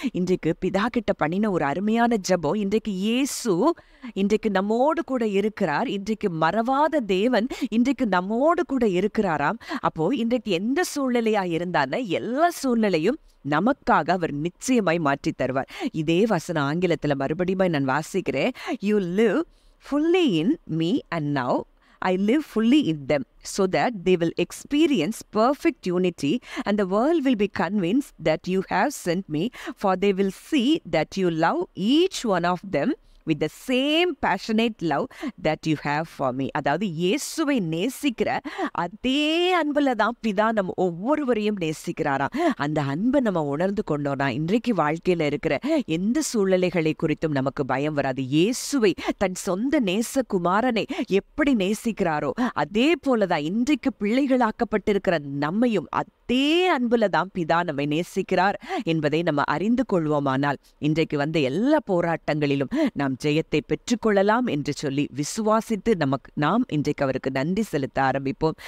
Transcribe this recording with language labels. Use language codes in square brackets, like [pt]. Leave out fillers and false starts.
[ta] இன்றைக்கு பிதா கிட்ட பண்ணின ஒரு அருமையான ஜெபம். இன்றைக்கு இயேசு இன்றைக்கு நம்மோடு கூட இருக்கிறார். இன்றைக்கு மறவாத தேவன் இன்றைக்கு நம்மோடு கூட இருக்கிறாராம். அப்போ இன்றைக்கு எந்த சூழ்நிலையா இருந்தான எல்லா சூழ்நிலையும் நமக்காக அவர் நிச்சயமாய் மாற்றி தருவார். இதே வசனம் ஆங்கிலத்துல மறுபடியும் நான் வாசிக்கிறேன். [en] You live fully in me and now I live fully in them, so that they will experience perfect unity and the world will be convinced that you have sent me, for they will see that you love each one of them with the same passionate love that you have for me. [ta] அதாவது இயேசுவை நேசிக்கிற அதே அன்புல தான் பிதா நம்ம ஒவ்வொருவரையும் நேசிக்கிறாராம். அந்த அன்பை நம்ம உணர்ந்து கொண்டோம்னா இன்றைக்கு வாழ்க்கையில இருக்கிற எந்த சூழ்நிலைகளை குறித்தும் நமக்கு பயம் வராது. இயேசுவை தன் சொந்த நேசகுமாரனை எப்படி நேசிக்கிறாரோ அதே போலதான் இன்றைக்கு பிள்ளைகளாக்கப்பட்டிருக்கிற நம்மையும் அதே அன்புல தான் பிதா நம்மை நேசிக்கிறார் என்பதை நம்ம அறிந்து கொள்வோமானால் இன்றைக்கு வந்த எல்லா போராட்டங்களிலும் நாம் ஜெயத்தை பெற்றுக்கொள்ளலாம் என்று சொல்லி விசுவாசித்து நாம் இன்றைக்கு அவருக்கு நன்றி செலுத்த ஆரம்பிப்போம்.